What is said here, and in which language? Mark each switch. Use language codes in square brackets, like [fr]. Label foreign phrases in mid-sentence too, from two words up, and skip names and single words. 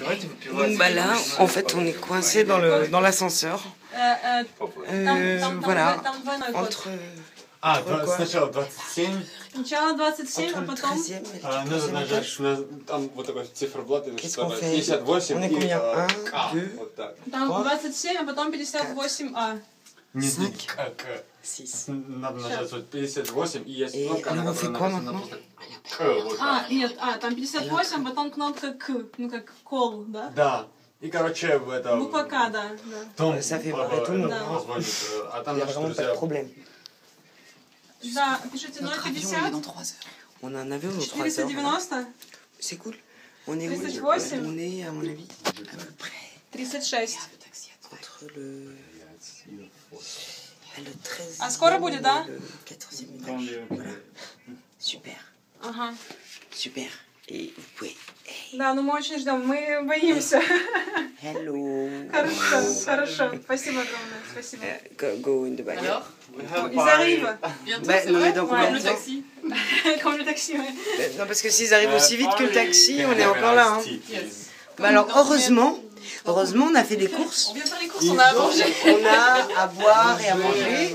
[fr] Donc bah là, en fait, on est coincé dans l'ascenseur. Voilà, entre [ru] Сначала 27. Сначала 27, а [fr] le [ru] потом... [fr] 13e et le [ru] Надо [fr] 14e [ru] нажать, [fr] étage. [ru] там вот такой циферблат, [fr] Qu'est-ce qu'on fait? [ru] 58 [fr] On est [ru] и [fr] combien? Un, [ru] К. [fr] deux, [ru] Вот так. Там 27, а потом 58А. Не [fr] Cinq. [ru] К. [fr] 6. [ru] Надо нажать вот 58 и есть [fr] Et [ru] кнопка, на [fr] alors on fait [ru] которой [fr] quoi [ru] написано [fr] maintenant? [ru] просто К. Вот так. Нет, там 58, потом кнопка К, ну как кол, да? Да. И короче в это... Буква К, да. Том, [fr] Ça fait [ru] папа, [fr] tout le monde. [ru] это позвонит, а там [fr] Il n'y a [ru] наши [fr] vraiment pas de [ru] друзья... [fr] problème. [ru] Да, пишите [fr] Notre avion, il est [ru] 050, [fr] dans 3 heures. On a un avion dans 3 heures. [ru] 490, [fr] C'est cool. On est où? [ru] 38. [fr] On est, à mon avis, à peu près [ru] 36. [fr] entre le 13e [ru] А скоро будет, да? [fr] et le 14e étage. Voilà. Super. [ru] Ага. [fr] Super. Et vous pouvez... [ru] Да, ну мы очень ждем, мы боимся. Hello. Хорошо. Спасибо огромное, спасибо. [en] Go in the back. [fr] Alors, Ils arrivent. bientôt, Bah, c'est non, mais vrai dans combien Comme de le temps taxi. Comme le taxi, ouais. Non, parce que s'ils arrivent aussi vite que le taxi, on est encore là. Hein. Yes. Bah alors, heureusement, on a fait des courses. On vient faire les courses, on a à manger. On a à boire et à manger.